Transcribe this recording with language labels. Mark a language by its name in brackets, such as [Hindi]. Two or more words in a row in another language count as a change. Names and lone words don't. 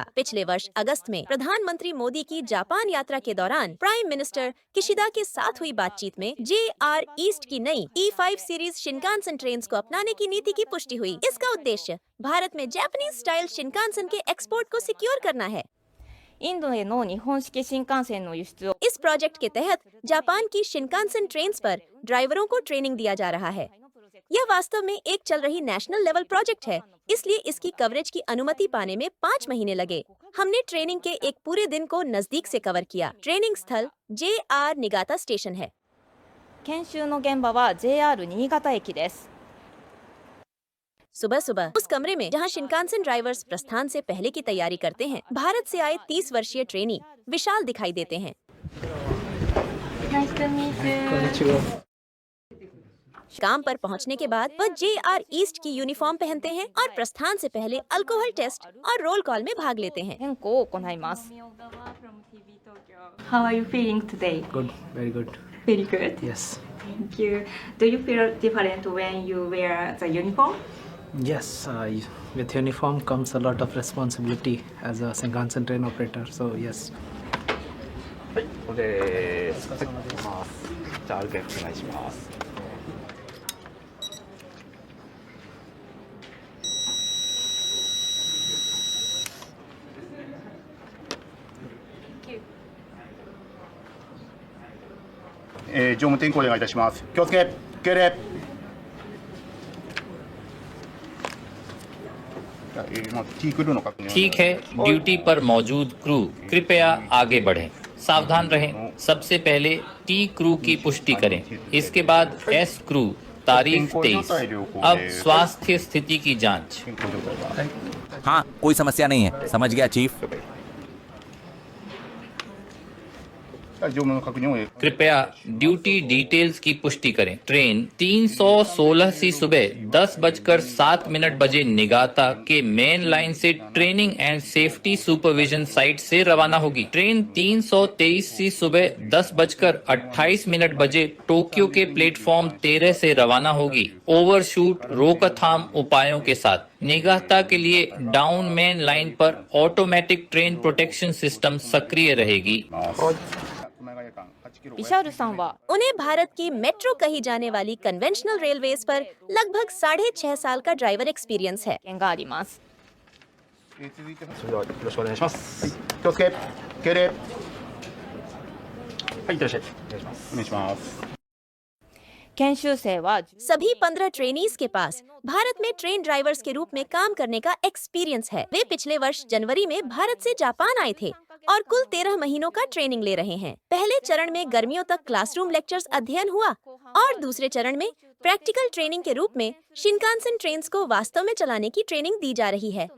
[Hindi] पिछले वर्ष अगस्त में प्रधानमंत्री मोदी की जापान यात्रा के दौरान [English] prime minister [Hindi] किशिदा के साथ हुई बातचीत में JR ईस्ट की नई E5 सीरीज शिनकानसेन ट्रेन्स को अपनाने की नीति की पुष्टि हुई। इसका उद्देश्य भारत में [English] Japanese style [Hindi] शिनकानसेन के एक्सपोर्ट को सिक्योर करना है। [Japanese] インドへの日本式新幹線の輸出を [Hindi] इस प्रोजेक्ट के तहत जापान की शिनकानसेन ट्रेन्स पर ड्राइवरों को ट्रेनिंग दिया जा रहा है। यह वास्तव में एक चल रही [English] national level project [Hindi] है, इसलिए इसकी कवरेज की अनुमति पाने में 5 महीने लगे। हमने ट्रेनिंग के एक पूरे दिन को नजदीक से कवर किया। ट्रेनिंग स्थल JR निगाता स्टेशन है। [Japanese] 研修の現場は JR 新潟駅です。 [Hindi] सुबह सुबह उस कमरे में जहां शिनकानसेन ड्राइवर्स प्रस्थान से पहले की तैयारी करते हैं, भारत से आए 30 वर्षीय ट्रेनी विशाल दिखाई देते हैं। काम पर पहुंचने के बाद वह JR ईस्ट की यूनिफॉर्म पहनते हैं और प्रस्थान से पहले [English] alcohol test [Hindi] और रोल कॉल में भाग लेते हैं। [Japanese] 変更を行います。 [English] How are you feeling today? Good, very good. Very good. Yes. Thank you. Do you feel different when you wear the uniform? Yes, with uniform comes a lot of responsibility as a Shinkansen train operator. So yes. [Japanese] これです。じゃあ歩けお願いします。乗務点呼お願いいたします。気をつけ、敬礼。T क्रूの確認。 [Hindi] ठीक है, ड्यूटी पर मौजूद क्रू कृपया आगे बढ़ें। सावधान रहें। सबसे पहले T क्रू की पुष्टि करें, इसके बाद S क्रू तारीख 23। अब स्वास्थ्य स्थिति की जांच। हाँ, कोई समस्या नहीं है। समझ गया चीफ। [Japanese] 乗務の確認を。 [Hindi] कृपया [English] duty details [Hindi] की पुष्टि करें। ट्रेन 316 सी सुबह 10:07 बजे निगाता के [English] main line [Hindi] से [English] training and safety supervision site [Hindi] से रवाना होगी। ट्रेन 323 सी सुबह 10:28 बजे टोक्यो के प्लेटफॉर्म 13 से रवाना होगी, ओवरशूट रोकथाम उपायों के साथ। निगाता के लिए [English] down main line [Hindi] पर [English] automatic train protection system [Hindi] सक्रिय रहेगी। [Japanese] ビシャールさんは [Hindi] उन्हें भारत की मेट्रो कही जाने वाली [English] conventional railways [Hindi] पर लगभग 6.5 साल का [English] driver experience [Hindi] है। [Japanese] 経験があります。それではよろしくお願いします。気をつけ、敬礼。はい、いってらっしゃい。お願いします。お願いします。研修生は [Hindi] सभी 15 ट्रेनीज के पास भारत में [English] train drivers [Hindi] के रूप में काम करने का एक्सपीरियंस है। वे पिछले वर्ष जनवरी में भारत से जापान आए थे और कुल 13 महीनों का ट्रेनिंग ले रहे हैं। पहले चरण में गर्मियों तक [English] classroom lectures [Hindi] अध्ययन हुआ और दूसरे चरण में [English] practical training [Hindi] के रूप में शिनकानसेन ट्रेन्स को वास्तव में चलाने की ट्रेनिंग दी जा रही है।